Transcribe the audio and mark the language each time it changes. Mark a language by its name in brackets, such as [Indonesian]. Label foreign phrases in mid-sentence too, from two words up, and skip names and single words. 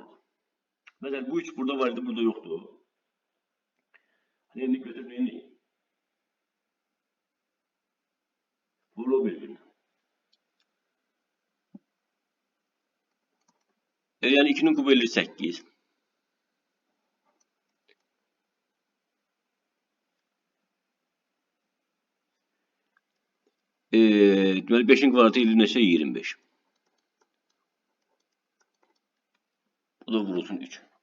[Turkish] Mesela bu 3 burada vardı, burada yoktu. Nereye götürüp nereye? Vurur birbirine. Yani 2'nin kuvveti 8. [Azerbaijani] Deməli 5'in kvadratı ilə neçə? 25. Bu da vurulsun 3.